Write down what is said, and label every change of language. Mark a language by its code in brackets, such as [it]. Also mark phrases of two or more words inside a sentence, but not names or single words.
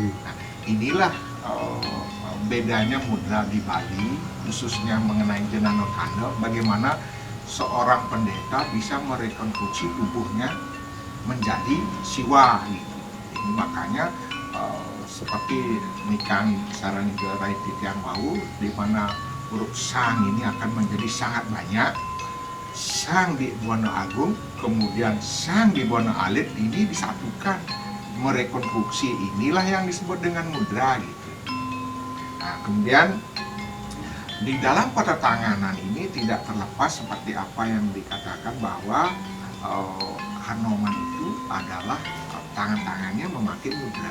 [id] Nah, inilah bedanya mudra di Bali, khususnya mengenai jenana kandel, bagaimana seorang pendeta bisa merekonstruksi tubuhnya menjadi siwa gitu. Ini makanya seperti nikang sarang gerai titiang bau, di mana huruf sang ini akan menjadi sangat banyak. Sang di Buana Agung, kemudian sang di Buana Alit, ini disatukan, merekonstruksi, inilah yang disebut dengan mudra gitu. Nah, kemudian di dalam patatanganan ini tidak terlepas seperti apa yang dikatakan bahwa Hanoman itu adalah tangan-tangannya memakai mudra.